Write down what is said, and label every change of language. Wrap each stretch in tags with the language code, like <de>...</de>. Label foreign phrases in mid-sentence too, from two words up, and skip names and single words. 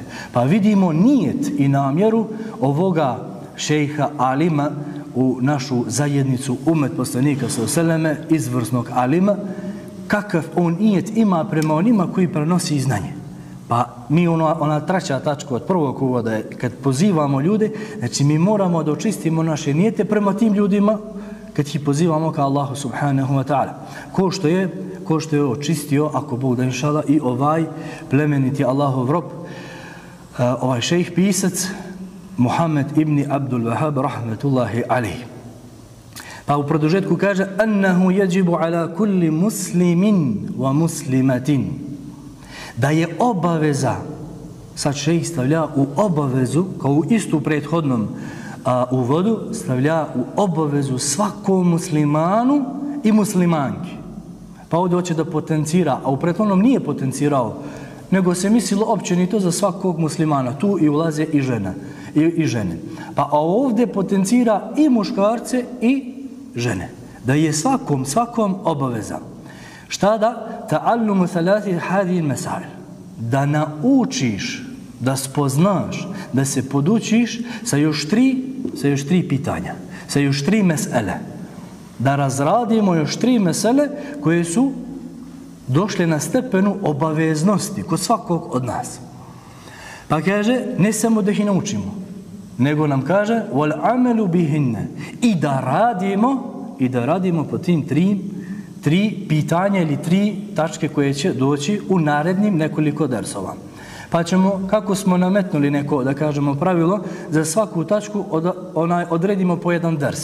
<bs>Pa vidimo nijet i namjeru ovoga šejha alima u našu zajednicu umet poslanika sallallahu izvrsnog alima, kakav on nijet ima prema onima koji prenosi znanje. Pa mi ona treća tačka od prvog uvoda je kad pozivamo ljude, znači mi moramo da očistimo naše nijete prema tim ljudima kad ih pozivamo ka Allahu</bs> <ar>سبحانه وتعالى.</ar> <bs>Ko što je očistio, ako Bog da inšala, i ovaj plemeniti Allahov rob, ovaj šejh pisac Muhammed ibn Abdul Wahhab</bs> <ar>رحمة الله عليه.</ar> <bs>Pa u produžetku kaže,</bs> <ar>أنه يجب على كل مسلم ومسلمة,</ar> <bs>da je obaveza, sad šejh stavlja u obavezu, kao u istu prethodnom u vodu stavlja u obavezu svakom muslimanu i muslimanki. Pa ovdje hoće da potencira, a u prethodnom nije potencirao, nego se mislilo općenito za svakog muslimana. Tu i ulaze i žene. Pa ovdje potencira i muškarce i žene. Da je svakom obaveza. Šta da?</bs> <ar>تعلم ثلاث هذه المسائل.</ar> <bs>Da naučiš, da spoznaš, da se podučiš sa još tri pitanja, sa još 3 mesele. Da razradimo još 3 mesele koje su došle na stepenu obaveznosti kod svakog od nas. Pa kaže, ne samo da ih naučimo, nego nam kaže</bs> <ar>والعمل بهن,</ar> <bs>i da radimo po tim 3 pitanja ili 3 tačke koje će doći u narednim nekoliko dersova. Pa ćemo, kako smo nametnuli neko, da kažemo, pravilo, za svaku tačku odredimo po jedan ders.</bs>